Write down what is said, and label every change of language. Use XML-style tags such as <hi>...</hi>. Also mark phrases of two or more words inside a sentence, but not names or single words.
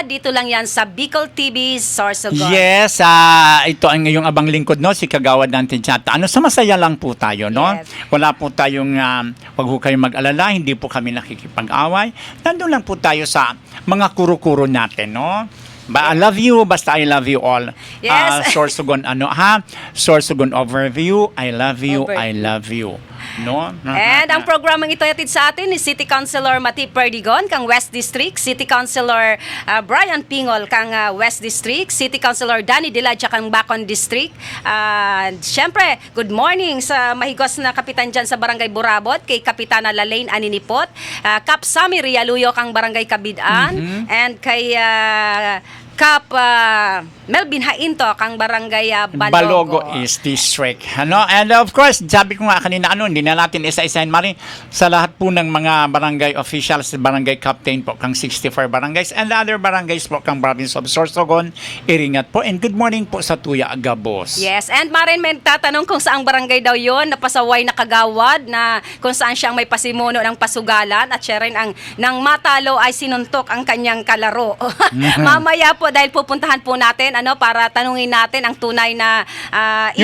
<tl>Dito lang yan sa Bicol TV, Sorsogon. Yes, ito ang ngayong abang lingkod, no? Si Kagawad Dante Chata. Sa masaya lang po tayo, no? Yes. Wala po tayong, wag ho kayong mag-alala, hindi po kami nakikipag-away. Nandun lang po tayo sa mga kuro-kuro natin, no?</tl> <en>I love you, basta I love you all.</en> <tl>Yes.</tl> <en>Sorsogon, Sorsogon overview, I love you, I love you. No?</en> <tl>And ang programang ito hatid sa atin ni City Councilor Mati Perdigon kang West District, City Councilor Brian Pingol kang West District, City Councilor Danny Diladja kang Bacon District. Siyempre,</tl> <en>good morning</en> <tl>sa mahigos na kapitan dyan sa Barangay Burabot, kay Kapitana Lalaine Aninipot, Kap Sami Rialuyo kang Barangay Kabidaan, and kay Kap Melvin Hainto kang Barangay Balogo East District.</tl> <en>And of course,</en> <tl>sabi ko nga kanina, hindi na natin isa-isahin mari sa lahat po ng mga barangay officials, barangay captain po kang 64 barangays</tl> <en>and other barangays</en> <tl>po kang</tl> <en>province of Sorsogon,</en> <tl>Iringat po. And</tl> <en>good morning</en> <tl>po sa Tuya Agabos. Yes, and Marin, may tatanong kung saang barangay daw yon na pasaway na kagawad na kung saan siyang may pasimuno ng pasugalan at siya rin ang nang matalo ay sinuntok ang kanyang kalaro. Mamaya po dahil pupuntahan po natin para tanungin natin ang tunay na issue.</tl>